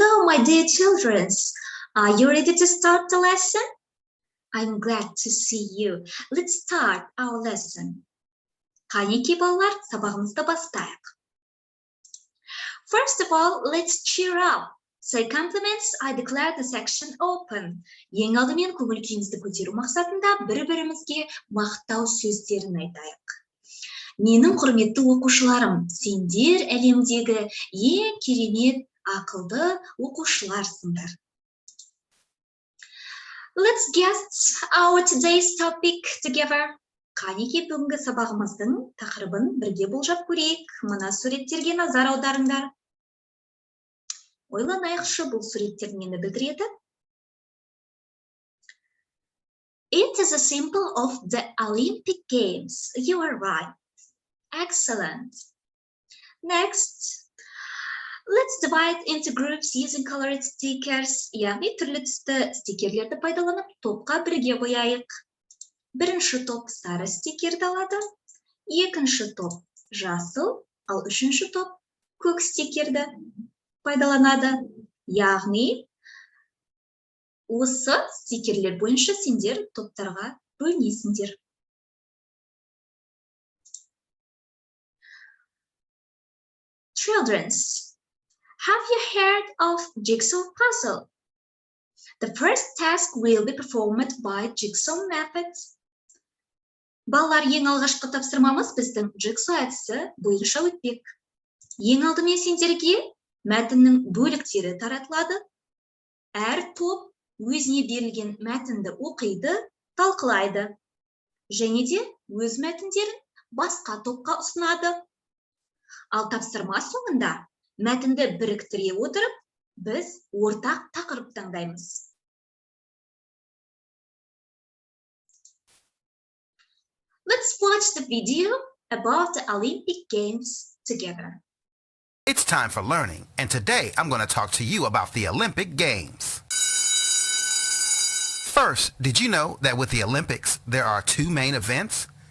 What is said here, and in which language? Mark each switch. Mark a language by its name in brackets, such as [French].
[English] my dear children, are you ready to start the lesson? I'm glad to see you. Let's start our lesson. [Kazakh] Қанеки балалар, сабағымызды бастайық. [English] First of all, let's cheer up. Say compliments, I declare the section open. [Kazakh] Ең алдымен көңіл күйімізді көтеру мақсатында бір-бірімізге мақтау сөздерін айтайық. Менің құрметті оқушыларым, сендер әлемдегі ең керемет ақылды оқушыларсыңдар. [English] Let's get our today's topic together. [Kazakh] Қанеки бүгінгі сабағымыздың тақырыбын бірге болжап көрейік. Мына суреттерге назар аударыңдар. Ойланайықшы, бұл суреттер нені білдіреді? [English] It is a symbol of the Olympic Games. You are right. Excellent. Next, let's divide into groups using colored stickers. [Kazakh] Яғни түрлі түсті стикерлерді пайдаланып, топқа бірге қояйық. Бірінші топ сары стикерді алады, екінші топ жасыл, ал үшінші топ көк стикерді пайдаланады. Яғни, осы стикерлер бойынша сендер топтарға бөлінесіңдер. [English] Children, have you heard of jigsaw puzzle? The first task will be performed by jigsaw method. [Kazakh] Балалар, ең алғашқы тапсырмамыз біздің jigsaw әдісі бойынша өтпек. Ең алдымен сендерге мәтіннің бөліктері таратылады. Әр топ өзіне берілген мәтінді оқиды, талқылайды. Және де өз мәтіндерін басқа топқа ұсынады. Ал тапсырма соңында мәтінді біріктіре отырып, біз ортақ тақырып таңдаймыз. [English] Let's watch the video about the Olympic Games together. It's time for learning, and today I'm going to talk to you about the Olympic Games. First, did you know that with the Olympics, there are two main events?